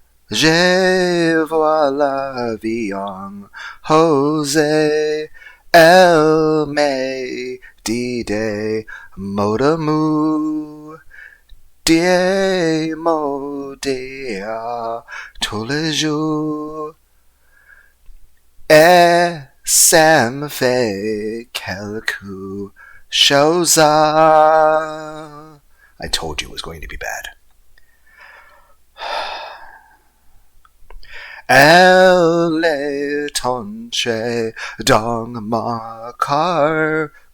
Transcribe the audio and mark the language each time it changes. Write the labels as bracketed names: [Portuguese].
[French] Je vois la vie en rose, elle me dit des mots d'amour, des mots d'hier tous les jours. Et ça me fait quelque chose. [English] I told you it was going to be bad. [French] Elle est entrée dans ma car.